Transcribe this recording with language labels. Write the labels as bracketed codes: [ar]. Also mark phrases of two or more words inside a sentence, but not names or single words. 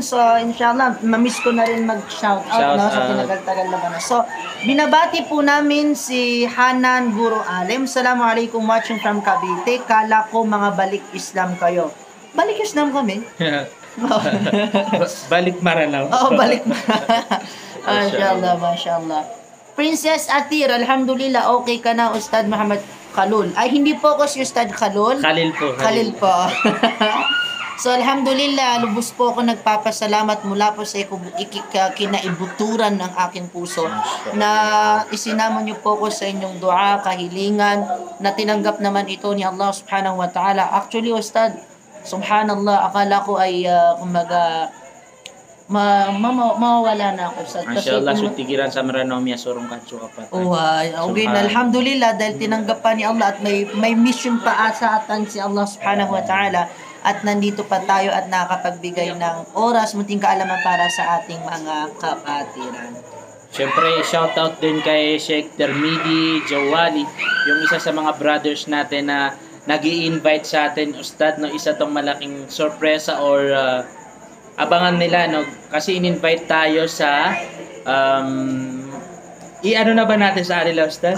[tl] So, inshallah, mamiss ko na rin mag-shout out, no? So, tinagal-tagal na ba na. So, binabati po namin si Hanan Guru Alim. [en] Assalamualaikum, watching from Cavite. [tl] Kala ko mga balik Islam kayo. Balik Islam kami? Balik Maranaw. Oo, balik Maranaw. [ar] ما شاء الله ما شاء الله. [tl] Princess Atir, alhamdulillah, okay ka na, Ustad Muhammad Khalul. Ay, hindi po ako si Ustad Khalul. Khalil po. Khalil po. So, alhamdulillah, lubos po ako nagpapasalamat mula po sa kinaibuturan ng aking puso na isinama niyo po ko sa inyong dua, kahilingan, na tinanggap naman ito ni Allah [ar] سبحانه وتعالى. [tl] Actually, Ustad, subhanallah, akala ko ay mawawala na ako. [mrw] Mashallah, sutigiran sa Maranomia, surong kanso kapat. [tl] Okay na, alhamdulillah, dahil tinanggap pa ni Allah at may mission pa sa atin si Allah [ar] سبحانه وتعالى, [tl] at nandito pa tayo at nakapagbigay ng oras, munting kaalaman para sa ating mga kapatiran. Siyempre, shoutout din kay Sheikh Dermidi Jawali, yung isa sa mga brothers natin na nag-i-invite sa atin, Ustad, no, isa tong malaking sorpresa or abangan nila, no, kasi in-invite tayo sa i-ano na ba natin sa kanila, Ustad?